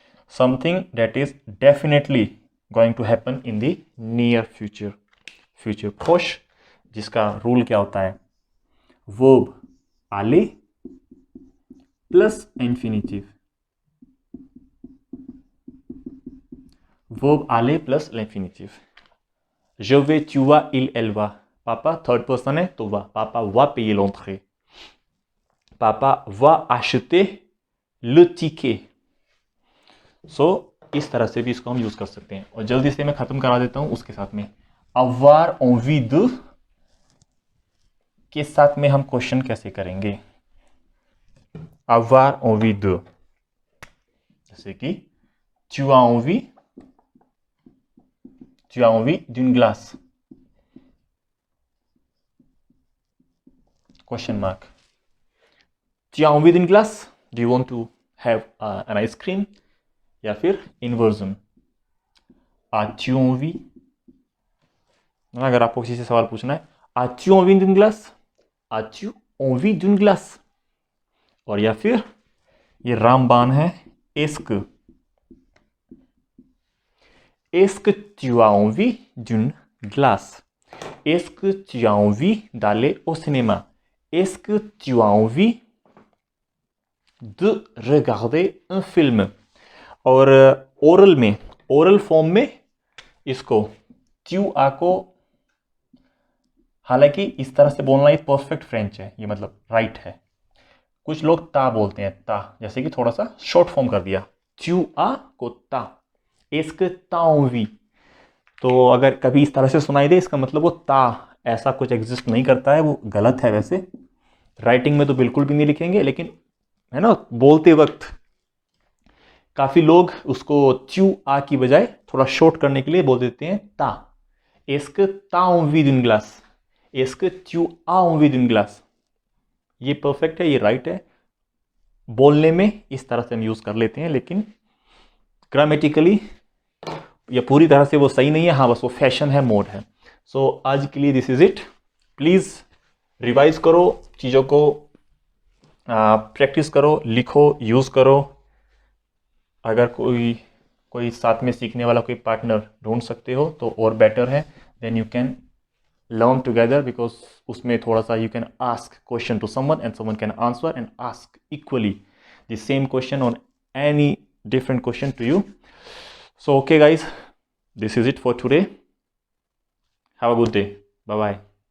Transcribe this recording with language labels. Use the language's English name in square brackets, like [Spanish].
[English] something that is definitely going to happen in the near future, future proche, [Hindi] जिसका rule क्या होता है, [English] verb aller plus infinitive, verb aller plus l'infinitive। [French] je vais, tu vas, il, elle va, पापा थर्ड पर्सन है तो va, पापा va payer l'entrée, पापा va acheter le ticket। [Hindi] सो इस तरह से भी इसको हम यूज कर सकते हैं। और जल्दी से मैं खत्म करा देता हूं उसके साथ में avoir envie de के साथ में हम क्वेश्चन कैसे करेंगे। [French] avoir envie de, जैसे कि tu as envie d'une glace, question mark। tu as envie d'une glace, [English] do you want to have an ice cream। [French] या फिर इन्वर्जन, as-tu envie, [Hindi] अगर आपको किसी से सवाल पूछना है [French] as-tu envie d'une glace, as-tu envie d'une glace। और या फिर ये रामबान है, est-ce que tu as envie d'une glace, est-ce que tu as envie d'aller au cinéma, est-ce que tu as envie de regarder un film। [Hindi] और oral में, oral form में इसको tu as को, हालांकि इस तरह से बोलना ये परफेक्ट फ्रेंच है, ये मतलब राइट है। कुछ लोग ता बोलते हैं, ता, जैसे कि थोड़ा सा शॉर्ट फॉर्म कर दिया, tu as को ता, est-ce que tu as envie। तो अगर कभी इस तरह से सुनाई दे, इसका मतलब वो ता ऐसा कुछ एग्जिस्ट नहीं करता है, वो गलत है। वैसे राइटिंग में तो बिल्कुल भी नहीं लिखेंगे, लेकिन है ना, बोलते वक्त काफी लोग उसको tu as की बजाय थोड़ा शॉर्ट करने के लिए बोल देते हैं ता। [French] est-ce que tu as envie d'une glace, est-ce que tu as envie d'une glace। [Hindi] ये परफेक्ट है, ये राइट है, बोलने में इस तरह से हम यूज कर लेते हैं, लेकिन ग्रामेटिकली या पूरी तरह से वो सही नहीं है। हाँ, बस वो फैशन है, मोड है। सो आज के लिए this is it. Please revise करो चीजों को, प्रैक्टिस करो, लिखो, यूज करो। अगर कोई साथ में सीखने वाला कोई पार्टनर ढूंढ सकते हो तो और बेटर है, [English] Then you can learn together, because उसमें थोड़ा सा you can ask question to someone and someone can answer and ask equally the same question on any different question to you. So okay guys, this is it for today. Have a good day. Bye bye.